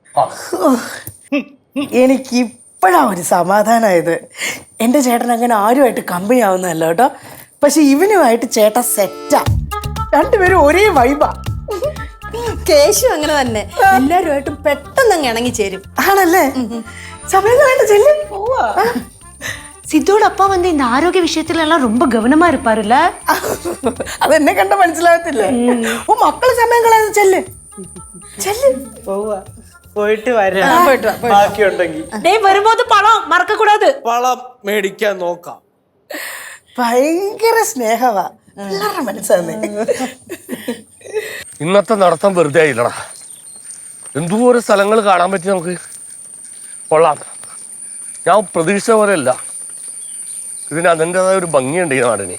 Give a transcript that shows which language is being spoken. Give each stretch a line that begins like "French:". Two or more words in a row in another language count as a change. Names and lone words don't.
Malayalam: എനിക്ക് ഇപ്പോഴാ ഒരു സമാധാനമായത്. എൻ്റെ ചേട്ടൻ അങ്ങനെ ആരുമായിട്ട് കമ്പനി ആവുന്നതല്ല കേട്ടോ. പക്ഷെ ഇവനുമായിട്ട് ചേട്ടൻ സെറ്റാ. രണ്ടുപേരും ഒരേ വൈബാ. കേശു അങ്ങനെ തന്നെ, എല്ലാരുമായിട്ടും പെട്ടെന്ന് അങ്ങ് ഇണങ്ങി ചേരും. ആണല്ലേ? സമയങ്ങളായിട്ട് ചെല്ലും.
Tamil: சித்தோட அப்பா வந்து இந்த ஆரோக்கிய விஷயத்துல எல்லாம் ரொம்ப கவனமா இருப்பாருல்ல.
Malayalam: അതെന്നെ കണ്ട മനസ്സിലാകത്തില്ലേ? ഓ, മക്കള് സമയം കളയാതെ ചെല്ല്. പോയിട്ട് വരാം. ബാക്കിയുണ്ടെങ്കിൽ
Tamil: டேய், வரும்போது பழம் மறக்க கூடாது.
Malayalam: വളം മേടിക്കാൻ നോക്കാം. ഭയങ്കര സ്നേഹവാ, പിള്ളേരുടെ മനസ്സാണ്. ഇന്നത്തെ നടത്തം വെറുതെ ആയില്ലടാ. എന്തോരം സ്ഥലങ്ങൾ കാണാൻ പറ്റി നമുക്ക്. കൊള്ളാം. ഞാൻ പ്രതീക്ഷിച്ച പോലെയല്ല, ഇതിന് അതിൻ്റെതായ ഒരു ഭംഗിയുണ്ട് ഈ നാടിന്.